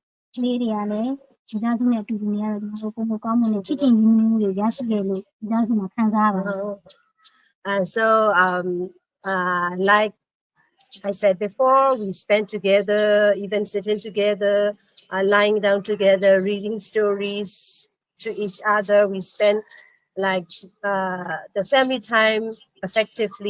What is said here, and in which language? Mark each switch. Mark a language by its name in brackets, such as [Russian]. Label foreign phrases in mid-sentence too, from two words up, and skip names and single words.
[Burmese] ကလေးတွေကလည်းဒီသားစုနဲ့အတူတူနေရတော့ကျွန်တော်တို့ပုံကောင်းမှုနဲ့ချစ်ချင်ရင်းနှီးမှုတွေရရှိတယ်လို့ဒီသားစုမှာခံစားရပါတယ် [English] And so like I said before, we spend together, even sitting together, lying down together, reading stories to each other. We spend like the family time effectively.